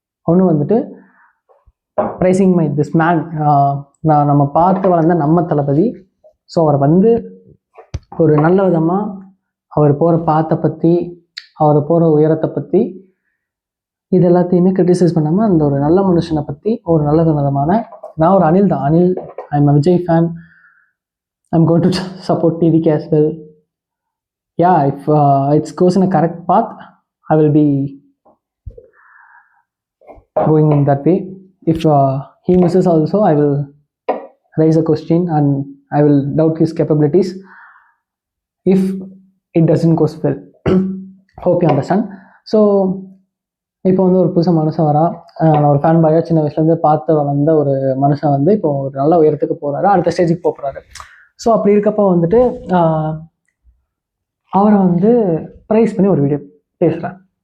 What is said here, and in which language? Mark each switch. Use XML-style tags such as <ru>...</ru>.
<ta>ஒன்று வந்துட்டு pricing my this man, நம்ம பார்த்து வளர்ந்த நம்ம தளபதி. ஸோ அவரை வந்து ஒரு நல்ல விதமாக அவர் போகிற பாத்தை பற்றி, அவர் போகிற உயரத்தை பற்றி, இது எல்லாத்தையுமே கிரிட்டிசைஸ் பண்ணாமல் அந்த ஒரு நல்ல மனுஷனை பற்றி ஒரு நல்ல விதமான, நான் ஒரு அனில் தான்,</ta> <en>I am a Vijay fan. I'm going to support TVK as well. Yeah, if it goes in a correct path, I will be going in that way. If he misses also, I will raise a question and I will doubt his capabilities if it doesn't go well. Hope you understand.</en> <ta>So இப்போ வந்து ஒரு புதுசாக மனுஷன் வரா, நான் ஒரு fan பாயாக சின்ன வயசுலேருந்து பார்த்து வளர்ந்த ஒரு மனுஷன் வந்து இப்போ ஒரு நல்ல உயரத்துக்கு போகிறாரு, அடுத்த ஸ்டேஜுக்கு போகிறாரு. ஸோ அப்படி இருக்கப்போ வந்துட்டு அவரை வந்து ப்ரைஸ் பண்ணி ஒரு வீடியோ பேசுகிறேன்.</ta>